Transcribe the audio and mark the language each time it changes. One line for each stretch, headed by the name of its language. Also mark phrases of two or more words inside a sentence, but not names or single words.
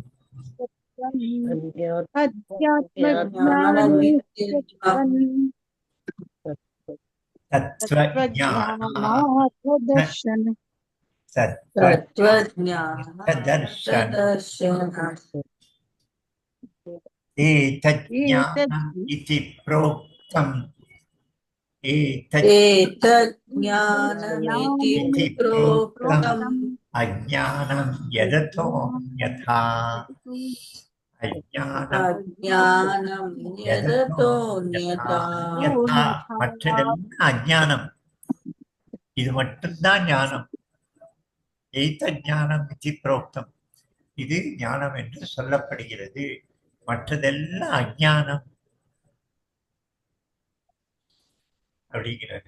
Sanskrit: தத்துவஞானதர்ஷன एतज्ज्ञानम् इति प्रोक्तम्. एतज्ज्ञानमिति प्रोक्तम् अज्ञानं यदतोऽन्यथा. அஜ்ஞானம் अज्ञानं यदतोऽन्यथा யதா.
Tamil: மற்றதெல்லாம் அஜ்ஞானம், இது மட்டும்தான் ஞானம்.
Sanskrit: एतज्ज्ञानम् इति प्रोक्तम्,
Tamil: இது ஞானம் என்று சொல்லப்படுகிறது. மற்றதெல்லாம் அஜ்ஞானம் அப்படிங்கிறது.